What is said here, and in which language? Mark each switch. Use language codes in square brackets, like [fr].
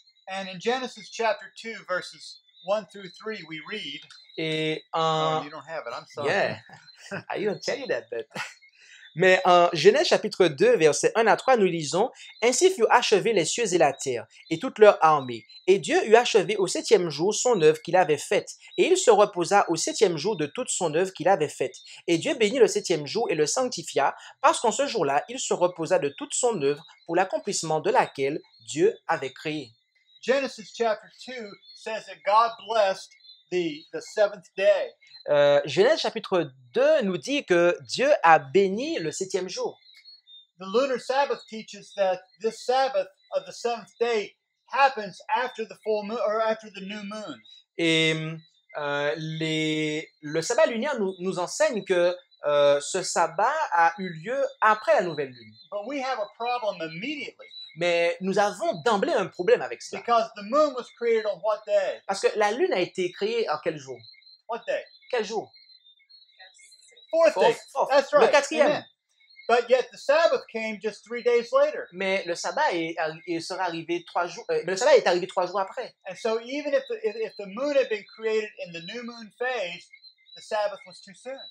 [en] And in Genesis chapter 2, verses 1 through 3, we read, [fr] Et [en] oh, you don't have it, I'm sorry. Yeah, I didn't tell you that, but... [fr] Mais en Genèse chapitre 2, versets 1 à 3, nous lisons « Ainsi furent achevés les cieux et la terre, et toute leur armée. Et Dieu eut achevé au 7e jour son œuvre qu'il avait faite, et il se reposa au 7e jour de toute son œuvre qu'il avait faite. Et Dieu bénit le 7e jour et le sanctifia, parce qu'en ce jour-là, il se reposa de toute son œuvre pour l'accomplissement de laquelle Dieu avait créé. » [en] Genesis chapter 2 says that God blessed the seventh day. [fr] Genèse chapitre 2 nous dit que Dieu a béni le 7e jour. [en] The lunar Sabbath teaches that this Sabbath of the seventh day happens after the full moon or after the new moon. [fr] Et le sabbat lunaire nous enseigne que ce sabbat a eu lieu après la nouvelle lune. [en] But we have a problem immediately [fr] Mais nous avons d'emblée un problème avec cela. [en] because the moon was created on what day? [fr] Parce que la lune a été créée en quel jour? [en] What day? [fr] Quel jour? [en] Fourth day. Fourth. That's [fr] Le [en] right. [fr] 4e. [en] Amen. But yet the Sabbath came just 3 days later. [fr] Mais le sabbat sera arrivé 3 jours. Le sabbat est arrivé 3 jours après. [en] And so even if the moon had been created in the new moon phase, the Sabbath was too soon.